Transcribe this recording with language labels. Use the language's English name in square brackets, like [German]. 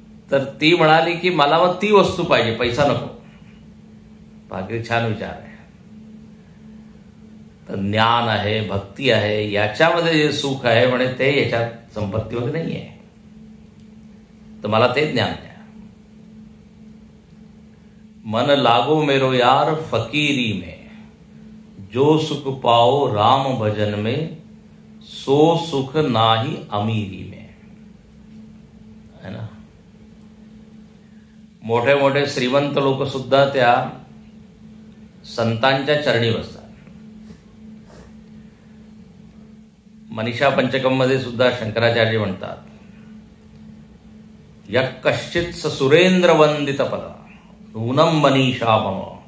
[Marathi] तर ती म्हणाली की मला मग ती वस्तू पाहिजे, पैसा नको. बाकी छान विचार आहे. तर ज्ञान आहे, भक्ती आहे, याच्यामध्ये जे सुख आहे म्हणे ते याच्यात संपत्तीमध्ये नाही आहे. तर मला ते ज्ञान द्या. [Hindi] मन लागो मेरो यार फकीरी में, जो सुख पाओ राम भजन में, सो सुख नाही अमीरी में. है ना. [Marathi] मोठे मोठे श्रीमंत लोक सुद्धा त्या संतांच्या चरणी बसतात. मनीषा पंचकम मध्ये सुद्धा शंकराचार्य म्हणतात, [Sanskrit] यः कश्चित् सुरेंद्र वंदित पद नूनम मनीषा मम.